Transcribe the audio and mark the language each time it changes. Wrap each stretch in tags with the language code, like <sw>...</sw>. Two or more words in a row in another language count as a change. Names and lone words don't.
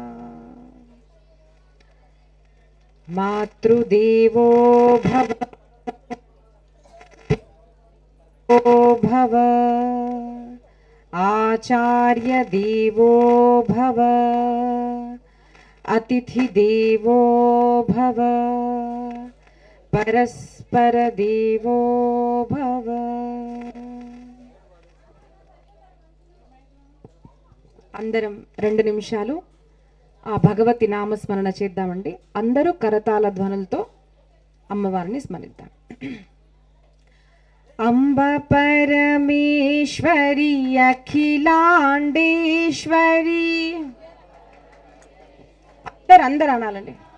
<sa>मातृदेवो भव भव आचार्य देवो भव अतिथि देवो भव परस्पर देवो भव।</sa> <te>అందరం 2 నిమిషాలు ఆ భగవతి నామస్మరణ చేద్దామండి. అందరూ కరతాళ ధ్వనులతో అమ్మవారిని స్మరిద్దాం. అంబ పరమేశ్వరి అఖిలాండేశ్వరి, అందరూ అనాలండి.</te>